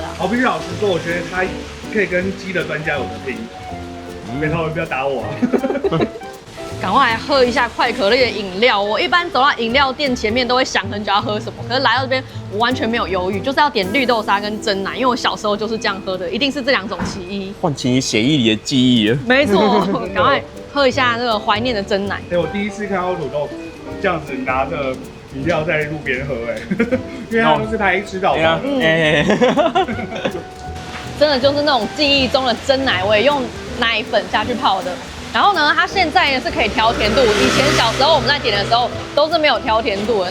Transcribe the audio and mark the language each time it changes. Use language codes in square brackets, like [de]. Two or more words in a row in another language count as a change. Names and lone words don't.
[zh] 我必須老實說，我覺得他可以跟雞的專家有得拼。沒錯，不要打我。趕快來喝一下快可麗的飲料。我一般走到飲料店前面都會想很久要喝什麼，可是來到這邊我完全沒有猶豫，就是要點綠豆沙跟珍奶，因為我小時候就是這樣喝的，一定是這兩種其一。喚起你血液裡的記憶了。沒錯，趕快喝一下那個懷念的珍奶。我第一次看到土豆這樣子拿着飲料在路邊喝，因為他都是拍吃到飽。真的就是那種記憶中的珍奶味，用奶粉下去泡的。然後呢，它現在呢是可以調甜度。以前小時候我們在点的时候都是沒有調甜度的。